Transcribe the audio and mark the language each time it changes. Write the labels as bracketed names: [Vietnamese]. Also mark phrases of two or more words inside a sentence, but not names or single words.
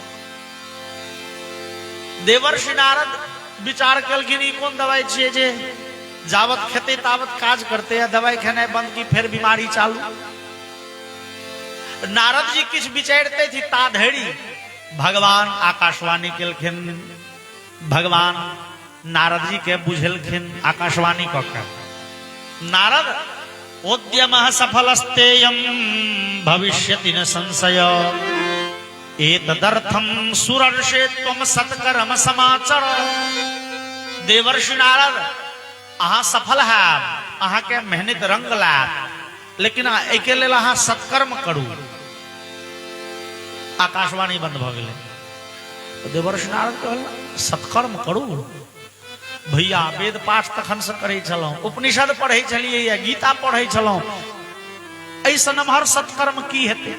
[Maithili] देवर्षि नारद विचार केलखिन ई कोन दवाई छियै जे जावत खेते तावत काज करते, या दवाई खेनाइ बंद की फेर बीमारी चालू। नारद जी किछ विचारते थी ता धैरी भगवान आकाशवाणी केलखिन। भगवान नारद जी के बुझेलखिन आकाशवाणी क के। [Sanskrit] नारद उद्यम सफलस्तेयम भविष्यति न संशय, एतदर्थम सुरर्षे त्वम सत्कर्म समाचर। [Maithili] देवर्षि नारद अहाँ सफल है, अहाँ के मेहनत रंग लायत, लेकिन एके लेल अहाँ सत्कर्म करू। आकाशवाणी बंद भ गेलै। देवर्षि नारद कहल सत्कर्म करू भैया, वेद पाठ तखन से करै छलहुं, उपनिषद पढ़ै छलियै, या गीता पढ़ै छलहुं, ऐसा नमहर सत्कर्म की हेतै।